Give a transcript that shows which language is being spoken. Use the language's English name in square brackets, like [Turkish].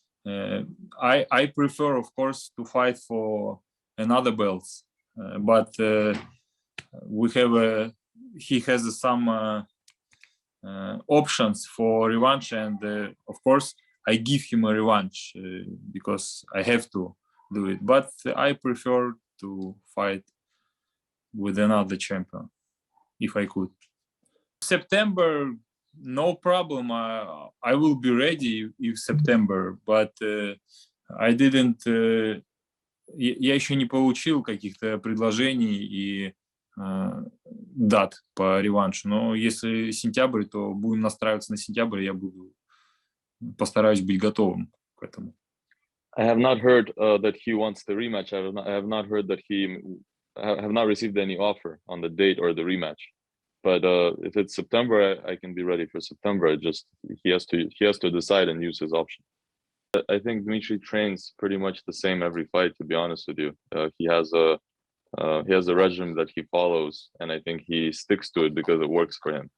[English] I prefer, of course, to fight for another belts, but we have he has some options for revanche, and of course I give him a revanche because I have to do it. But I prefer to fight with another champion if I could. September, no problem. I will be ready if September, but I didn't. [Russian] Я еще не получил каких-то предложений и дат по реваншу. Но если сентябрь, то будем настраиваться на сентябрь. Я постараюсь быть готовым к этому. [English] I have not heard that he wants the rematch. I have not heard that he have not received any offer on the date or the rematch. But if it's September, I can be ready for September. Just he has to decide and use his option. I think Dmitry trains pretty much the same every fight. To be honest with you, he has a regimen that he follows, and I think he sticks to it because it works for him.